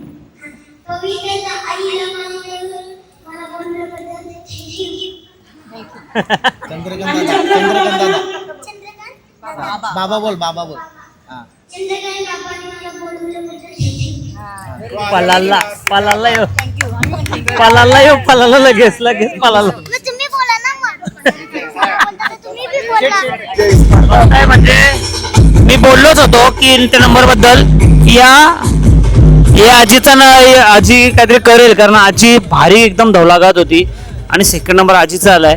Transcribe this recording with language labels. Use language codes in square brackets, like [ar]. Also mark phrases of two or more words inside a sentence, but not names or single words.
[mr] बाबा बोल, बाबा बोल. पलाला पलाला यो पलाला यो पलाला लगेच लगेच पलाला. काय म्हणजे मी बोललोच होतो की त्या नंबर बद्दल या आजीचा ना आजी काहीतरी करेल, कारण आजी भारी एकदम धवलागात होती आणि [en] second number [mr] आजीचा आलाय.